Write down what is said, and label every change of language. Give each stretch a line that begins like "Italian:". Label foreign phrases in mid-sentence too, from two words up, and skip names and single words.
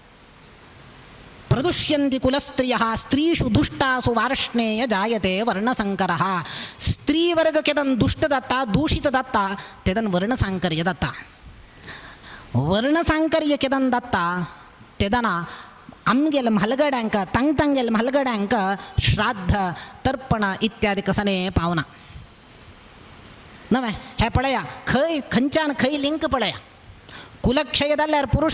Sanskrit: प्रदुष्यन्ति कुलस्त्रियः स्त्रीषु दुष्टासु वार्ष्णेय जायते वर्णसंकरः
Konkani: स्त्रीवर्ग केदन दुष्ट जाता दूषित जाता तेदन वर्णसांकर्य जाता वर्णसांकर्य केदन जाता तेदन आमगेल म्हालगड्यांक तांगेल म्हालगड्यांक श्राद्ध तर्पण इत्यादी कसने पावना नवे हे पळया खंयच्यान खंय लिंक पळया कुलक्षय जाल्यार पुरुष